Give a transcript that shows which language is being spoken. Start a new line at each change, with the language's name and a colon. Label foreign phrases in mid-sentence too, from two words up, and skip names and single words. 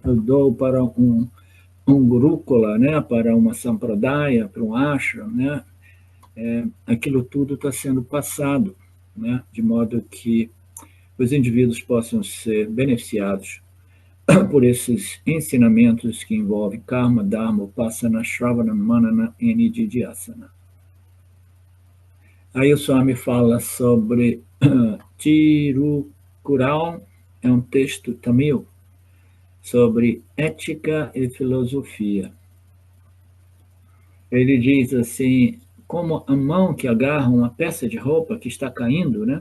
Portuguese: eu dou para um gurukula, né, para uma sampradaya, para um ashram, né, aquilo tudo está sendo passado, né, de modo que os indivíduos possam ser beneficiados por esses ensinamentos que envolvem karma, dharma, upasana, shravana, manana e nididhyasana. Aí o Swami fala sobre Tirukural, é um texto tamil, sobre ética e filosofia. Ele diz assim, como a mão que agarra uma peça de roupa que está caindo, né?